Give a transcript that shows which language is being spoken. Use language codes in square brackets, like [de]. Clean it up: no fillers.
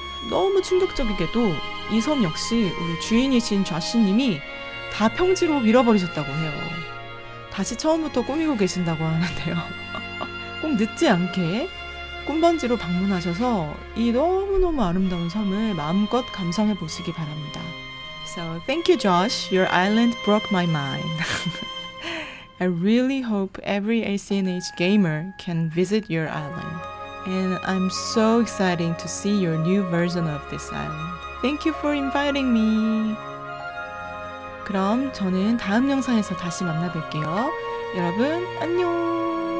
[ko] 너무 충격적이게도 이 섬 역시 우리 주인이신 좌씨님이 다 평지로 밀어버리셨다고 해요. 다시 처음부터 꾸미고 계신다고 하는데요. 꼭 늦지 않게 꿈번지로 방문하셔서 이 너무너무 아름다운 섬을 마음껏 감상해 보시기 바랍니다. [en] So thank you, Josh. Your island broke my mind. I really hope every ACNH gamer can visit your island. And I'm so excited to see your new version of this island. Thank you for inviting me. [ko] 그럼 저는 다음 영상에서 다시 만나뵐게요. 여러분, 안녕!